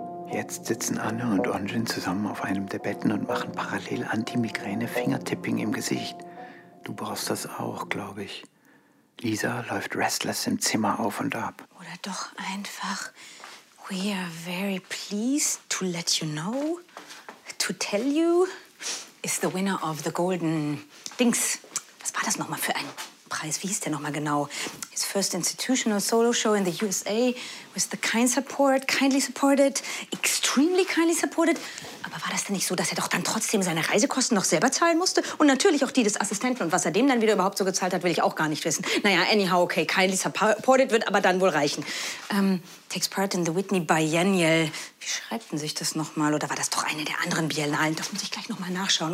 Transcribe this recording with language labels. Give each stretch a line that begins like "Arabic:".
German: Jetzt sitzen Anne und Onjin zusammen auf einem der Betten und machen parallel Anti-Migräne-Fingertipping im Gesicht. Du brauchst das auch, glaube ich. Lisa läuft restless im Zimmer auf und ab. Oder doch einfach,
English: we are very pleased to let you know, to tell you, is the winner of the golden Dings.
German: Was war das nochmal für ein Preis? Wie hieß der nochmal genau?
English: His first institutional solo show in the USA with the kind support, kindly supported, extremely kindly supported.
German: Aber war das denn nicht so, dass er doch dann trotzdem seine Reisekosten noch selber zahlen musste? Und natürlich auch die des Assistenten. Und was er dem dann wieder überhaupt so gezahlt hat, will ich auch gar nicht wissen. Naja, anyhow, okay, kindly supported wird aber dann wohl reichen.
English: Takes part in the Whitney Biennial.
German: Wie schreibt denn sich das nochmal? Oder war das doch eine der anderen Biennalen? Das muss ich gleich nochmal nachschauen.